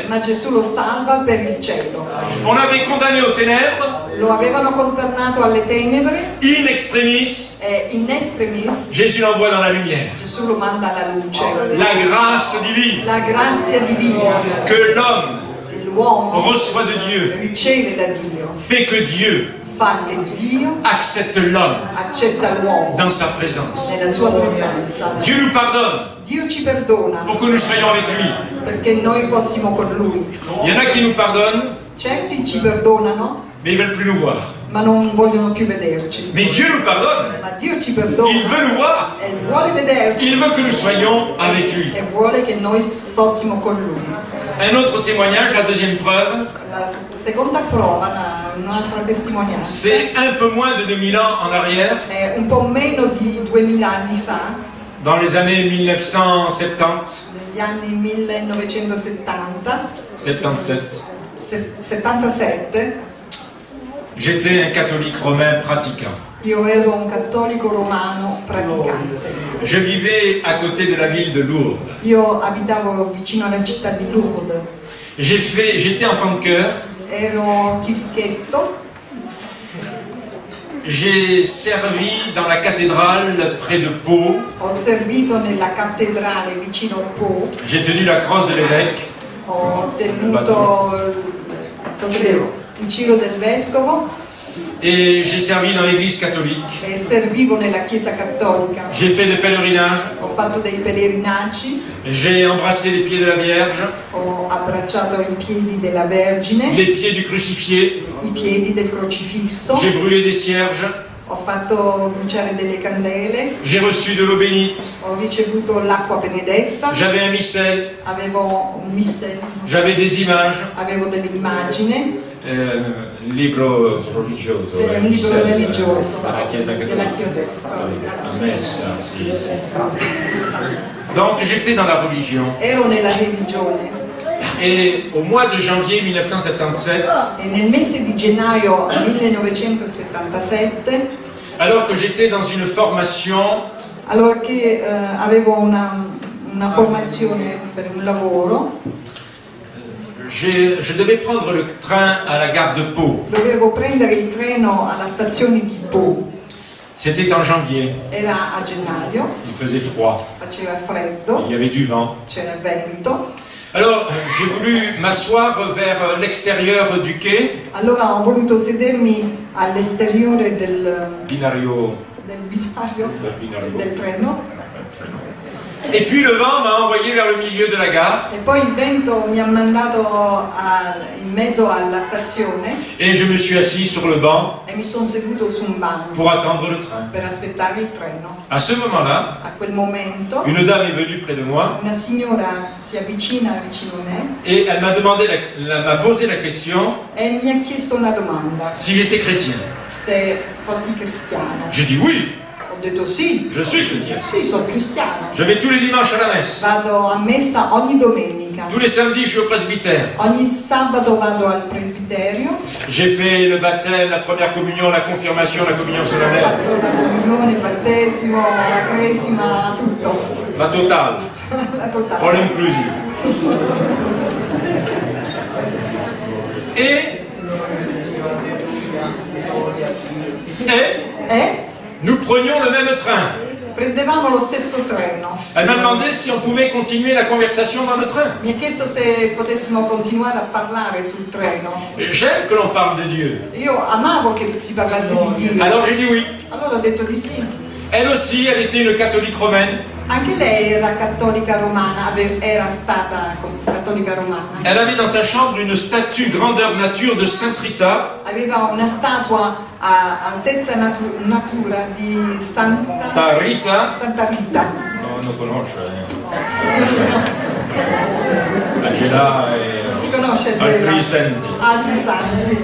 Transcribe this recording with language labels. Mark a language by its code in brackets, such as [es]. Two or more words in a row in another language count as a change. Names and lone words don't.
[it] ma Gesù lo salva per il cielo. [fr] On l'avait condamné aux ténèbres, [it] Lo avevano condannato alle tenebre [la] in extremis, e in extremis [fr] Jésus l'envoie dans la lumière. [it] Gesù lo manda alla luce. [fr] La grâce divine [it] La grazia divina [fr] que l'homme [it] che l'uomo [fr] reçoit de Dieu [it] riceve da Dio [fr] fait que Dieu [it] fa che Dio [fr] accepte l'homme [it] accetta l'uomo [fr] dans sa présence. [it] nella sua presenza. [fr] Dieu nous pardonne [it] Dio ci perdona [fr] pour que nous soyons avec lui. [it] perché noi fossimo con Lui. [fr] Il y en a qui nous pardonnent, [it] Certi ci perdonano, [fr] mais ils veulent plus nous voir. [it] ma non vogliono più vederci. [fr] Mais Dieu nous pardonne. [it] Ma Dio ci [fr] Il [it] perdona [fr] veut nous voir. [it] e vuole vederci [fr] Il veut que nous soyons avec lui. [it] e vuole che noi fossimo con Lui. [fr] Un autre témoignage, la deuxième preuve, [it] La seconda prova, un'altra testimonianza, [fr] c'est un peu moins de 2000 ans en arrière, [it] è un po' meno di 2000 anni fa, [fr] dans les années 1970, [it] negli anni 1970, [fr] 77. [it] 77, [fr] J'étais un catholique romain pratiquant. [it] io ero un cattolico romano praticante. [fr] Je vivais à côté de la ville de Lourdes. [it] Io abitavo vicino alla città di Lourdes, [fr] J'étais enfant de cœur. [it] ero chirichetto, [fr] J'ai servi dans la cathédrale près de Pau. [it] ho servito nella cattedrale vicino a Po, [fr] J'ai tenu la crosse de l'évêque. [it] ho tenuto il giro del vescovo [fr] Et j'ai servi dans l'église catholique. [it] e servivo nella chiesa cattolica. [fr] J'ai fait des pèlerinages. [it] Ho fatto dei pellegrinaggi, [fr] J'ai embrassé les pieds de la Vierge, [it] ho abbracciato i piedi della Vergine, [fr] les pieds du crucifié. [it] i piedi del crocifisso, [fr] J'ai brûlé des cierges. [it] ho fatto bruciare delle candele, [fr] J'ai reçu de l'eau bénite. [it] ho ricevuto l'acqua benedetta, [fr] J'avais un missel. [it] avevo un missel, [fr] J'avais des images. [it] avevo delle immagini, Libro religioso. sì, un libro religioso Della Chiesa della cattolica. Chiesa cattolica. Messa, sì. [fr] Donc j'étais dans la religion. [it] Ero nella religione [fr] Et au mois de janvier 1977, [it] e nel mese di gennaio 1977, [fr] alors que j'étais dans une formation, [it] allora che avevo una formazione per un lavoro, [fr] je devais prendre le train à la gare de Pau. [it] dovevo prendere il treno alla stazione di Po. [fr] C'était en janvier. [it] Era a gennaio, [fr] Il faisait froid. [it] faceva freddo, [fr] Il y avait du vent. [it] c'era vento. [fr] Alors j'ai voulu m'asseoir vers l'extérieur du quai, [it] Allora ho voluto sedermi all'esteriore del binario. binario, Del binario. del treno, [fr] Et puis le vent m'a envoyé vers le milieu de la gare [it] e poi il vento mi ha mandato in mezzo alla stazione [fr] et je me suis assis sur le banc [it] e mi sono seduto su un banco [fr] pour attendre le train. [it] per aspettare il treno. [fr] À ce moment-là, [it] A quel momento [fr] une dame est venue près de moi [it] una signora si avvicina vicino a me [fr] et elle m'a m'a posé la question [it] e mi ha chiesto una domanda, [fr] si j'étais chrétien. [it] se fossi cristiano. [fr] J'ai dit oui, [it] Ho detto sì, [fr] je suis chrétien. [it] sì, sono cristiano. [fr] Je vais tous les dimanches à la messe. [it] Vado a messa ogni domenica, [fr] Tous les samedis, je suis au presbytère. [it] ogni sabato vado al presbiterio, [fr] J'ai fait le baptême, la première communion, la confirmation, la communion [it] ho [fr] solennelle. [it] fatto la comunione, il battesimo, la cresima, tutto, [fr] La totale, [it] la [en] all [it] totale. [en] inclusive. Et [it] E [fr] nous prenions le même train. [it] prendevamo lo stesso treno. [fr] Elle m'a demandé si on pouvait continuer la conversation dans le train. [it] Mi ha chiesto se potessimo continuare a parlare sul treno. [fr] J'aime que l'on parle de Dieu. [it] Io amavo che si parlasse di Dio. [fr] Alors j'ai dit oui. [it] Allora ho detto di sì. [fr] Elle aussi, elle était une catholique romaine. [it] Anche lei era cattolica romana, era stata cattolica romana. [fr] Elle avait dans sa chambre une statue grandeur nature de Sainte Rita. [it] Aveva una statua a altezza natura di Santa [fr] Rita. [it] Rita. Non, non conosce. Angela e Non si conosce altri Angela. santi. Altri santi.